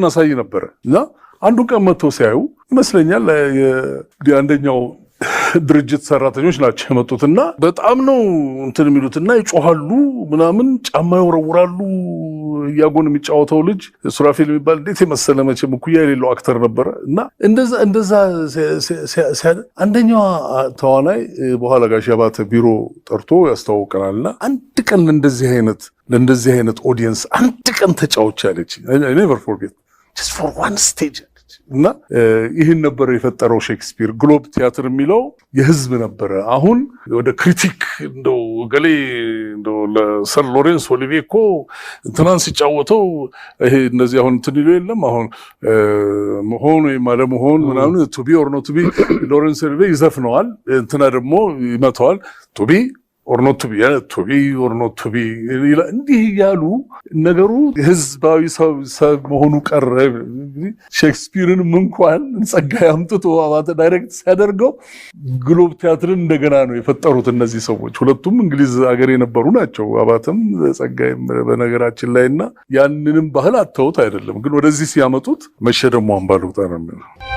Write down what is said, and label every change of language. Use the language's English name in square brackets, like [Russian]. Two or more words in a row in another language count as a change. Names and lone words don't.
[Amharic] እናሳይ ነበር እና አንዱ ቀን መጥተው ሲያዩ ይመስለኛል አንደኛው ድርጅት ሰራተኞች ናቸው የመጡትና በጣም ነው እንትን የሚሉትና ይጮሃሉ ምናምን ጫማ ይወረውራሉ። ያጎን የሚጫወተው ልጅ ሱራፌል የሚባል እንዴት የመሰለ መቼም እኩያ የሌለው አክተር ነበረ እና እንደዛ አንደኛዋ ተዋናይ በኋላ ጋሽ አባተ ቢሮ ጠርቶ ያስተዋውቀናልና አንድ ቀን ለእንደዚህ አይነት ኦዲየንስ አንድ ቀን ተጫውቻ ያለች [English] never forget just for one stage [Amharic] እና ይህን ነበር የፈጠረው ሼክስፒር። ግሎብ ቲያትር የሚለው የህዝብ ነበረ። አሁን ወደ ክሪቲክ እንደው ገሌ እንደው ለሰር ሎሬንስ ኦሊቬ እኮ እንትናን ሲጫወተው ይሄ እነዚህ አሁን እንትን ይሉ የለም አሁን መሆን ወይም አለመሆን ምናምን [English] to be or not to be [Amharic] ሎሬንስ ኦሊቬ ይዘፍነዋል፣ እንትና ደግሞ ይመተዋል [English] to be or not to be or not to be [Amharic] እንዲህ ያሉ ነገሩ ህዝባዊ ሰው መሆኑ ቀረ። ሼክስፒርን እንኳን ጸጋዬ አምጥቶ አባተ ዳይሬክት ሲያደርገው ግሎብ ቲያትርን እንደገና ነው የፈጠሩት እነዚህ ሰዎች። ሁለቱም እንግሊዝ ሀገር የነበሩ ናቸው አባተም ጸጋዬም በነገራችን ላይና ያንንም ባህል አተውት አይደለም ግን ወደዚህ ሲያመጡት መቼ ደግሞ አምባ ልውጣ ነው የሚለው።